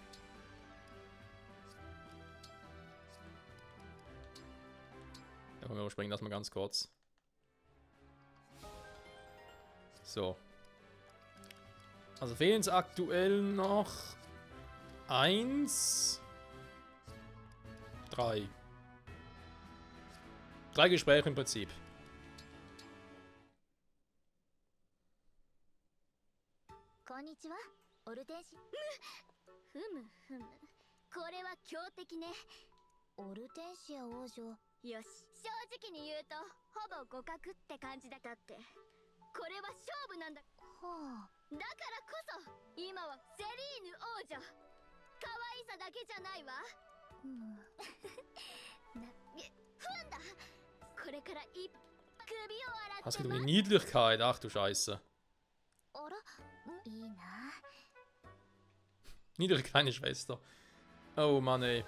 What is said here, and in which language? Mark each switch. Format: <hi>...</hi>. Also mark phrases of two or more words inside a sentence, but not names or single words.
<de>Da können wir überspringen das mal ganz kurz. So. Also fehlen es aktuell noch 1, 3. 3 Gespräche im Prinzip.</de> <ja>Konnichiwa, Ortensia. Ortensia 王女。よし、正直に言うとほぼ互角って感じだったって。これは勝負なんだ。はあ。だからこそ今はセリーヌ王女。可愛さだけじゃないわ。ふんだ。これから首を洗って。</ja> <de>Was geht um die Niedlichkeit? Ach du Scheiße. Niedrige kleine Schwester. Oh Mann ey.</de>